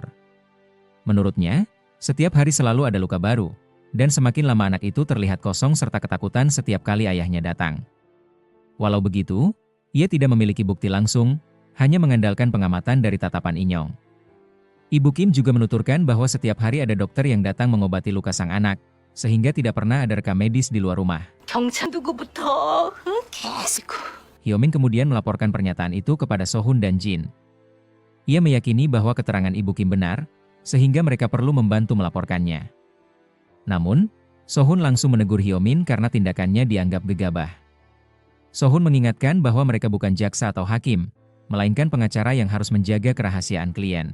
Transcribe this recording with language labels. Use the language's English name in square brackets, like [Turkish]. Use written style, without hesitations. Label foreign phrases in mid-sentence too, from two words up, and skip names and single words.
[Indonesian] Menurutnya, setiap hari selalu ada luka baru, dan semakin lama anak itu terlihat kosong serta ketakutan setiap kali ayahnya datang. Walau begitu, ia tidak memiliki bukti langsung, hanya mengandalkan pengamatan dari tatapan Inyong. Ibu Kim juga menuturkan bahwa setiap hari ada dokter yang datang mengobati luka sang anak, sehingga tidak pernah ada rekam medis di luar rumah. [Korean] 경찰 누구부터 계속. [Indonesian] Hyo-min kemudian melaporkan pernyataan itu kepada So-hun dan Jin. Ia meyakini bahwa keterangan Ibu Kim benar, sehingga mereka perlu membantu melaporkannya. Namun, So-hun langsung menegur Hyo-min karena tindakannya dianggap gegabah. So-hun mengingatkan bahwa mereka bukan jaksa atau hakim, melainkan pengacara yang harus menjaga kerahasiaan klien.